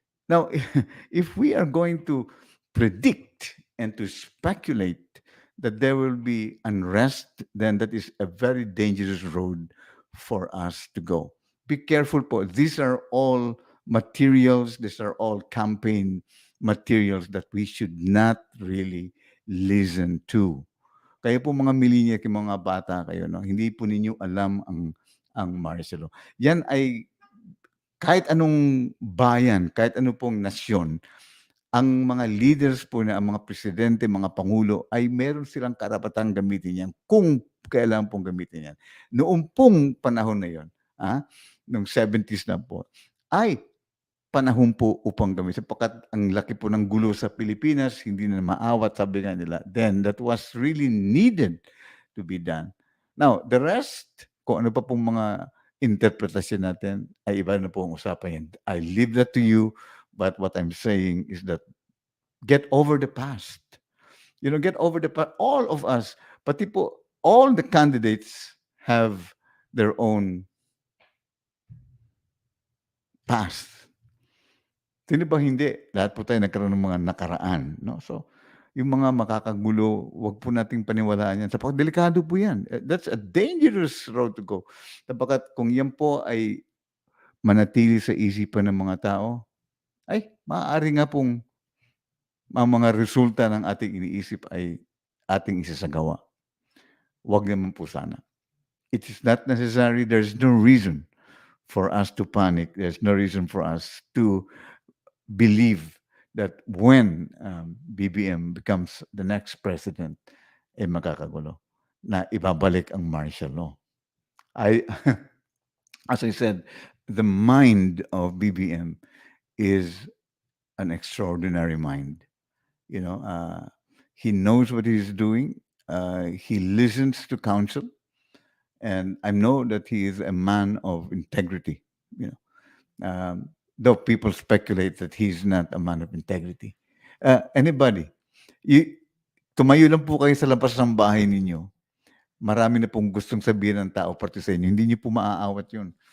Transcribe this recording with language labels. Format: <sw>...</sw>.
<en>Now, if we are going to predict and to speculate that there will be unrest, then that is a very dangerous road for us to go. Be careful po. These are all materials. These are all campaign materials that we should not really listen to.</en> <tl>Kayo po mga millennial, yung mga bata kayo, no? Hindi po ninyo alam ang martial law. Yan ay kahit anong bayan, kahit ano pong nasyon, ang mga leaders po na ang mga presidente, mga pangulo ay meron silang karapatang gamitin yan kung kailangan pong gamitin yan. Noong pong panahon na yon, noong 70s na po, ay panahon po upang gamitin. Sapagkat ang laki po ng gulo sa Pilipinas, hindi na maawat, sabi nga nila.</tl> <en>Then, that was really needed to be done.</en> <tl>Now, the rest, kung ano pa pong mga interpretasyon natin, ay iba na po ang usapan yan.</tl> <en>I leave that to you, but what I'm saying is that get over the past. Get over the past. All of us, pati po, all the candidates have their own past.</en> <tl>Sino ba hindi? Lahat po tayo nagkaroon ng mga nakaraan, no? So, yung mga makakagulo, wag po nating paniwalaan yan. Sapagkat delikado po yan.</tl> <en>That's a dangerous road to go.</en> <tl>Sapagkat kung yan po ay manatili sa isipan ng mga tao, ay maaari nga pong ang mga resulta ng ating iniisip ay ating isasagawa. Wag naman po sana.</tl> <en>It is not necessary. There's no reason for us to panic. There's no reason for us to believe that when BBM becomes the next president,</en> <tl>makakagulo na ibabalik ang martial law.</tl> <en>As I said, the mind of BBM is an extraordinary mind. He knows what he's doing. He listens to counsel, and I know that he is a man of integrity. Though people speculate that he's not a man of integrity.</en> <tl>Anybody, tumayo lang po kayo sa labas ng bahay ninyo. Marami na pong gustong sabihin ng tao parte sa inyo. Hindi niyo po maaawat yun.</tl>